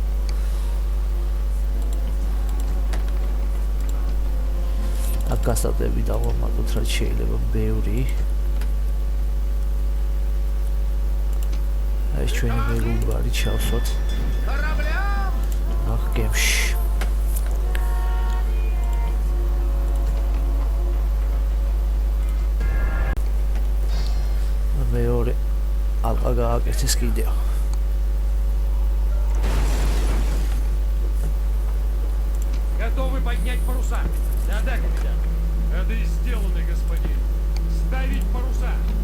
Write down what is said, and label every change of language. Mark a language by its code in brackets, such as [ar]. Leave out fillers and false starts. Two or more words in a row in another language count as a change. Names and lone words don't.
[ka] აქ გასტატები დავამატოთ რაც შეიძლება ბევრი ეს ჩვენი მეგობარი ჩავსვათ აქ გემში მეორე ალყა გააკეთეს კიდევ [ru] Готовы поднять паруса? Да, капитан. Это и сделано, господин. Ставить паруса.